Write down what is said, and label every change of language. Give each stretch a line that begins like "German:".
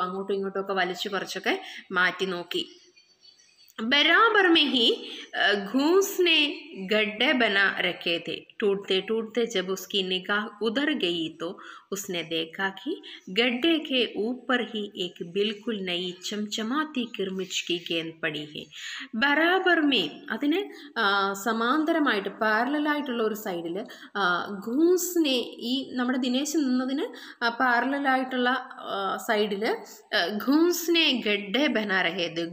Malayalam: അങ്ങോട്ടും ഇങ്ങോട്ടും ഒക്കെ വലിച്ചു പറിച്ചൊക്കെ മാറ്റി നോക്കി.
Hindi: बराबर में ही घूस ने गड्ढे बना रखे थे. टूटते टूटते जब उसकी निगाह उधर गई तो उसने देखा कि गड्ढे के ऊपर ही एक बिल्कुल नई चमचमाती किरमिच की गेंद पड़ी है. बराबर में
Malayalam: അതിന് സമാന്തരമായിട്ട് പാരലായിട്ടുള്ള ഒരു സൈഡിൽ ഘൂസിനെ ഈ നമ്മുടെ ദിനേശ് നിന്നതിന് പാരലായിട്ടുള്ള സൈഡിൽ
Hindi: ഘൂസിനെ ഗഡ്ഡെ ബനാ രഹേത്.